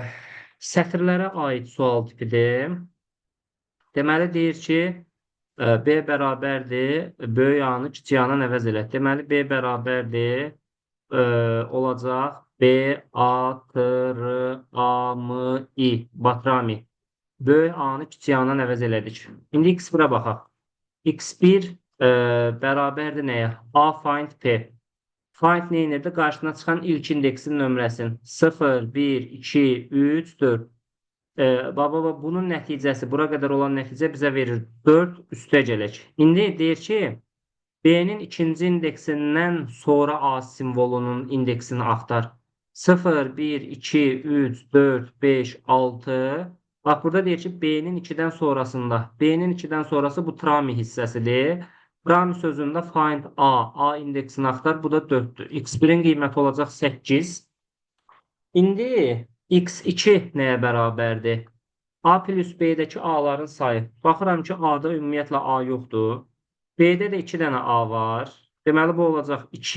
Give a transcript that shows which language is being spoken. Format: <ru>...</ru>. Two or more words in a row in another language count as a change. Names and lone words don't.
<az>Sətirlərə aid sual tipidir. Deməli, deyir ki, B bərabərdir, böyük A-nı kiçik A-dan əvəz elə. Deməli, B bərabərdir, olacaq B, A, T, R, A, M, I, Batrami. Böyük A-nı kiçik A-dan əvəz elədik. İndi X1-ə baxaq. X1 bərabərdir nəyə?</az> <en>A find P.</en> <az>Find nə edirdi? Qarşına çıxan ilk indeksin nömrəsini. 0, 1, 2, 3, 4. Baba, bunun nəticəsi, bura qədər olan nəticə bizə verir 4 üstəgələk. İndi deyir ki, B-nin ikinci indeksindən sonra A simvolunun indeksini axtar. 0, 1, 2, 3, 4, 5, 6. Bax, burada deyir ki, B-nin 2-dən sonrasında. B-nin 2-dən sonrası bu Trami hissəsidir. Trami sözündə find A. A indeksini axtar. Bu da 4-dür. X1-in qiyməti olacaq 8. İndi X2 nəyə bərabərdir? A plus B-dəki A-ların sayı. Baxıram ki, A-da ümumiyyətlə A yoxdur. B-də də 2 dənə A var. Deməli, bu olacaq 2.</az>